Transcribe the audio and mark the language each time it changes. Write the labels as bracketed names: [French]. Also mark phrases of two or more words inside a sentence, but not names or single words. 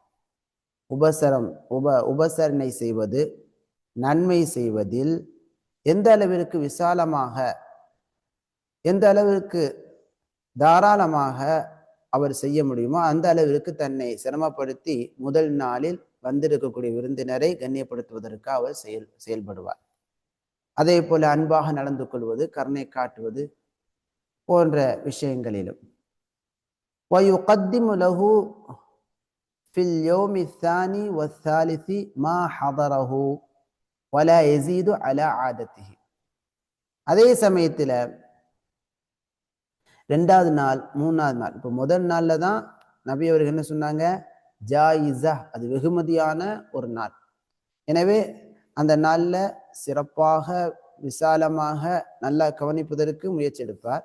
[Tamil] உபசரணை செய்வது, நன்மை செய்வதில் எந்த அளவிற்கு விசாலமாக, எந்த அளவிற்கு தாராளமாக அவர் செய்ய முடியுமோ அந்த அளவிற்கு தன்னை சிரமப்படுத்தி முதல் நாளில் வந்திருக்கக்கூடிய விருந்தினரை கண்ணியப்படுத்துவதற்கு அவர் செயல்படுவார். அதே போல அன்பாக நடந்து கொள்வது, கருணை காட்டுவது போன்ற விஷயங்களிலும் [Arabic] وَيُقَدِّمُ لَهُ فِي الْيَوْمِ الثَّانِي وَالثَّالِثِ مَا حَضَرَهُ وَلَا يَزِيدُ عَلَى عَادَتِهِ [Tamil] அதே சமயத்தில் 2வது நாள் 3வது நாள், இப்போ முதல் நாள்ல தான் நபி அவர்கள் என்ன சொன்னாங்க, ஜாயிஸா அது வெகுமதியான ஒரு நாள். எனவே அந்த நாள்ல சிறப்பாக விசாலமாக நல்லா கவனிப்பதற்கு முயற்சி எடுப்பார்.